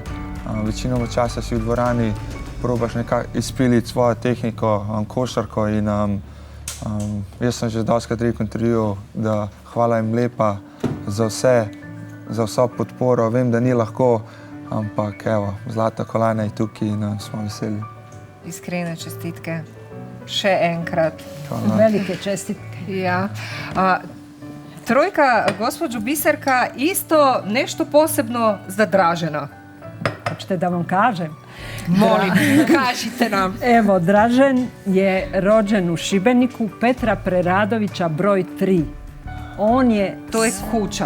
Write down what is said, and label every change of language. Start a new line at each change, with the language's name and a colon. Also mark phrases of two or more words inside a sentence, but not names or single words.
Slovenian: Večino časa si v dvorani probaš nekako izpiliti svojo tehniko, košarko in jaz sem že dostikrat rekel v intervjuju, da hvala jim lepa za vso podporo. Vem, da ni lahko, ampak evo, zlata kolajna je tukaj in smo veseli. Iskrene čestitke. Še enkrat. Hvala. Velike čestitke. Ja.
Croatian: Trojka, gospođo Biserka, isto nešto posebno za Dražena. Hoćete da vam kažem? Molim, kažite nam. Evo, Dražen je rođen u Šibeniku, Petra Preradovića broj 3. To je kuća.